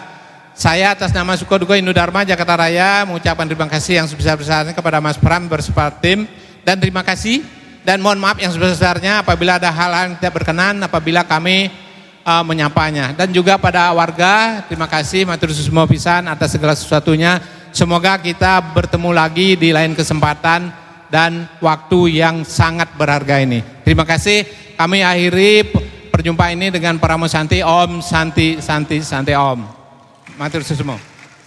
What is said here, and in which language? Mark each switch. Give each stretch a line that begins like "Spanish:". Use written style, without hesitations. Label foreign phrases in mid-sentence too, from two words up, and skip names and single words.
Indonesian: Saya atas nama Sukaduka Hindu Dharma Jakarta Raya mengucapkan terima kasih yang sebesar-besarnya kepada Mas Pram bersama tim, dan terima kasih dan mohon maaf yang sebesar-besarnya apabila ada hal-hal yang tidak berkenan apabila kami menyapanya. Dan juga pada warga, terima kasih
Balinese: matur susmo pisan
Indonesian: atas segala sesuatunya. Semoga kita bertemu lagi di lain kesempatan dan waktu yang sangat berharga ini. Terima kasih. Kami akhiri perjumpaan ini dengan Paramo Santi.
Sanskrit: Om Santi Santi Santi Om.
Balinese: Matur susmo.